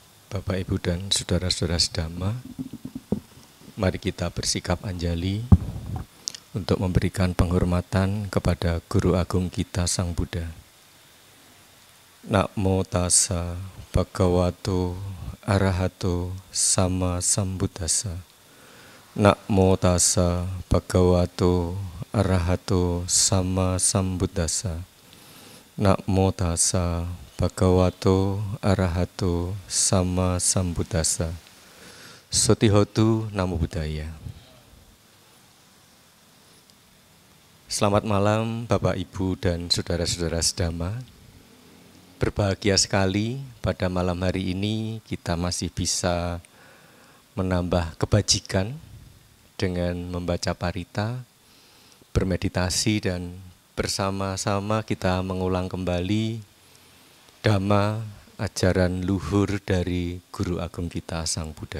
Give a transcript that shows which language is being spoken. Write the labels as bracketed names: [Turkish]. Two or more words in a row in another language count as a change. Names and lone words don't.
[Indonesian] Bapak, Ibu, dan saudara-saudara sedama, mari kita bersikap anjali untuk memberikan penghormatan kepada Guru Agung kita Sang Buddha. [Pali] Namo tassa bhagavato arahato sama sambuddhassa. Namo tassa bhagavato arahato sama sambuddhassa. Namo tassa bhagavato arahato sama sambuddhassa. Sotihotu Namo Buddhaya. [Indonesian] Selamat malam Bapak, Ibu, dan saudara-saudara sedama. Berbahagia sekali pada malam hari ini kita masih bisa menambah kebajikan dengan membaca parita, bermeditasi, dan bersama-sama kita mengulang kembali Dhamma, ajaran luhur dari Guru Agung kita Sang Buddha.